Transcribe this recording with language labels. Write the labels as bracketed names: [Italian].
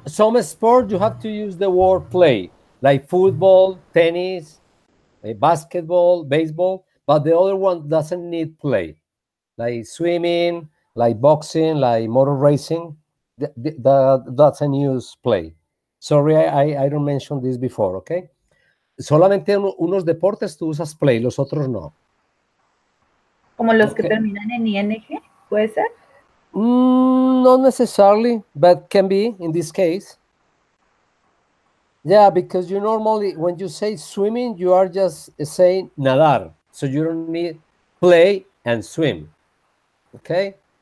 [English] some sport you have to use the word play, like football, tennis, basketball, baseball, but the other one doesn't need play, like swimming, like boxing, like motor racing. That doesn't use play. Sorry, I don't mention this before, okay? [Spanish] Solamente unos deportes tú usas play, los otros no. Como los que [English] Okay. [Spanish] terminan en ing, ¿puede ser? [English] Not necessarily, but can be in this case. Yeah, because you normally, when you say swimming, you are just saying nadar. So you don't need play and swim. Okay?